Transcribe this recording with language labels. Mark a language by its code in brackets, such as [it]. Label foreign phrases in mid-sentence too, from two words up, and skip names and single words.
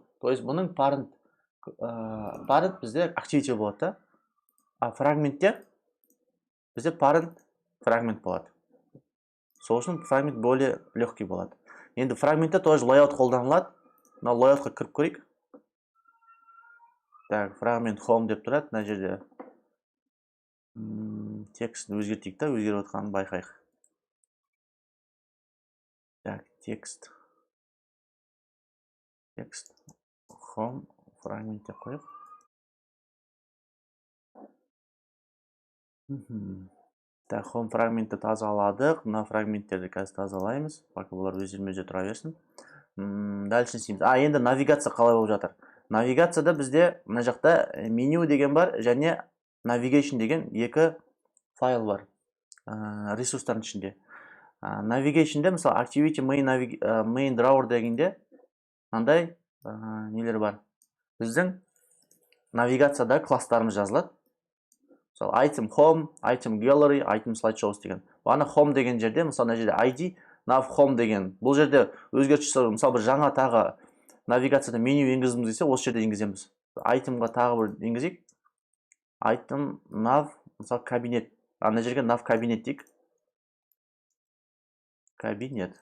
[ru] То есть [kk] бұның parent бізде activity болады да. А фрагментте бізде parent фрагмент болады. Сол үшін фрагмент [ru] более легкий [kk] болады. Енді фрагментте тоже layout қолданылады. Мына layoutқа кіріп көрейік. Так, [en] fragment home [kk] деп тұрады. Мына жерде текстін өзгертейік та, өзгеріп отқанын байқайық. Так, текст home фрагмент деп қойып. Так, home фрагментті тазаладық. Мына фрагменттерді қазір тазалаймыз. Пока бұлар өздерімен тұра берсін. Дальше істейміз. Енді навигация қалай болып жатыр. Навигацияда бізде мына жақта меню деген бар, және navigation деген екі файл бар ресурстардың ішінде. Navigation'де, мысалы, [en] activity main drawer [kk] дегенде мынандай нелер бар. Біздің навигацияда класстарымыз жазылады. Мысалы, [en] item home, item gallery, item slideshows деген. [kk] Бағана home деген жерде, мысалы, мына жерде ID, [en] nav home [kk] деген. Бұл жерде өзгертуші, мысалы, бір жаңа тағы навигацияда меню енгізіміз десе, осы жерде енгіземіз. Itemға тағы бір енгізейік. [en] Item, nav, [kk] мысалы, кабинет. Ана жерге nav кабинет дейік. Кабинет.